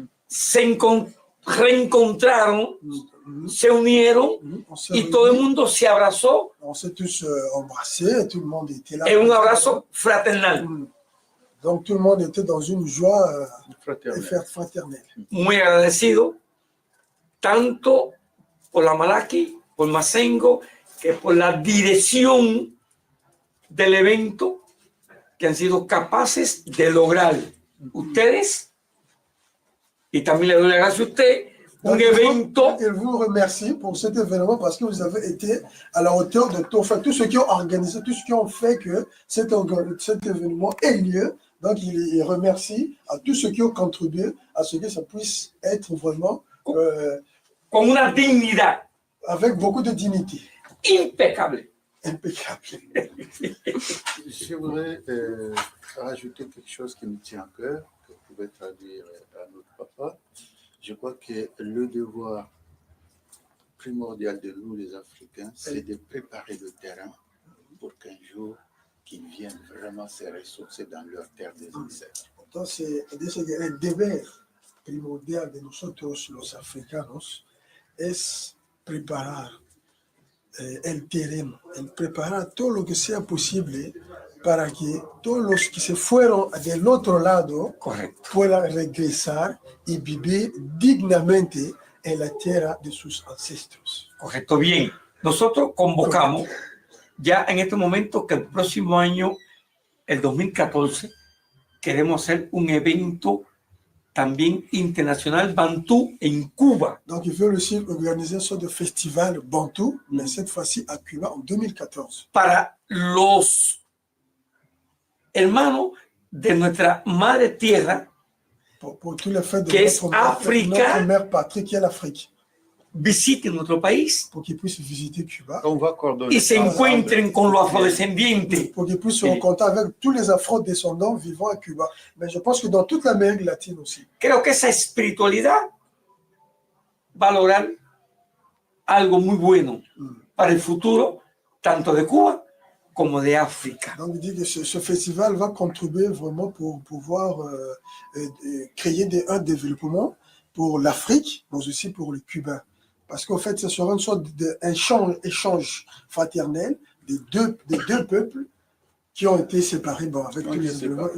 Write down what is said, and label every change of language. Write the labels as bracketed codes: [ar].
[es] Se reencontraron, se unieron y todo el mundo se abrazó. [fr] On s'est tous embrassés, tout le monde était là. [es] Es un abrazo fraternal. [fr] Donc, tout le monde était dans une joie fraternelle. [es] Muy agradecido, tanto por la Malaki, por Masengo, que por la dirección del evento que han sido capaces de lograr ustedes, y también le doy la gracia a usted, un evento. [fr] Je vous remercie pour cet événement parce que vous avez été à la hauteur de tout, enfin, tous ceux qui ont organisé, tous ceux qui ont fait que cet événement ait lieu. Donc, il remercie à tous ceux qui ont contribué à ce que ça puisse être vraiment [es] con una dignidad, [fr] avec beaucoup de dignité. Impeccable. Impeccable. Je voudrais rajouter quelque chose qui me tient à cœur, que vous pouvez traduire à notre papa. Je crois que le devoir primordial de nous, les Africains, c'est de préparer le terrain pour qu'un jour, qu'ils viennent vraiment se ressourcer dans leur terre des ancêtres. [es] Entonces, el deber primordial de nosotros, los africanos, es preparar el terreno, el preparar todo lo que sea posible para que todos los que se fueron del otro lado puedan regresar y vivir dignamente en la tierra de sus ancestros. Correcto, bien. Nosotros convocamos ya en este momento que el próximo año, el 2014, queremos hacer un evento también internacional Bantú en Cuba. [fr] Donc, ils veulent aussi organiser une sorte de festival Bantou, mais cette fois-ci à Cuba en 2014. [es] Para los hermanos de nuestra madre tierra, [fr] pour tous les faits de notre mère patrie qui est l'Afrique. [es] Visiten nuestro país [fr] pour qu'ils puissent visiter Cuba [es] y se encuentren con los afrodescendientes. [fr] Pour qu'ils puissent se rencontrer avec tous les afrodescendants vivant à Cuba. Mais je pense que dans toute l'Amérique latine aussi. [es] Creo que esa espiritualidad va a lograr algo muy bueno para el futuro, tanto de Cuba como de África. [fr] Donc, il dit que ce festival va contribuer vraiment pour pouvoir créer un développement pour l'Afrique, mais aussi pour les Cubains. Parce qu'en fait, ce sera une sorte d'échange fraternel des deux peuples qui ont été séparés avec tous les événements.